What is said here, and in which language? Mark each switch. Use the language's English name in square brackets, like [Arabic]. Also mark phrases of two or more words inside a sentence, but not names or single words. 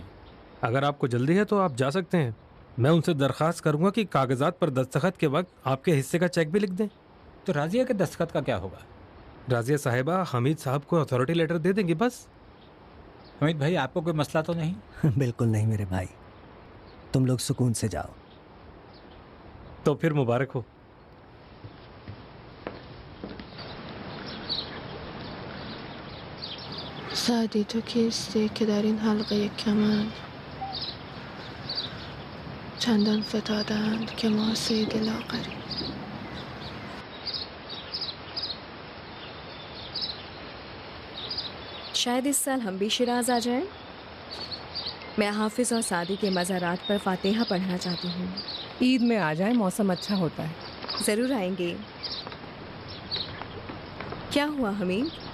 [Hindi] अगर आपको जल्दी है तो आप जा सकते हैं। मैं उनसे दरख्वास्त करूंगा कि कागजात पर दस्तखत के वक्त आपके हिस्से का चेक भी लिख दें। तो राजिया के दस्तखत का क्या होगा? राजिया साहिबा हमीद साहब को [English] authority letter [Hindi] दे देंगी बस। हमीद भाई, आपको कोई मसला तो नहीं? बिल्कुल नहीं मेरे भाई, तुम लोग सुकून से जाओ। तो फिर मुबारक हो। [Persian] سعدی تو کیستی که در این حلقه کمند چندان فتادند که ما صید لاغری. [Hindi] शायद इस साल हम भी शिराज आ जाएं। मैं हाफिज और सादी के मज़ारात पर फातिहा पढ़ना चाहती हूँ। ईद में आ जाए, मौसम अच्छा होता है। ज़रूर आएंगे। क्या हुआ हमीद?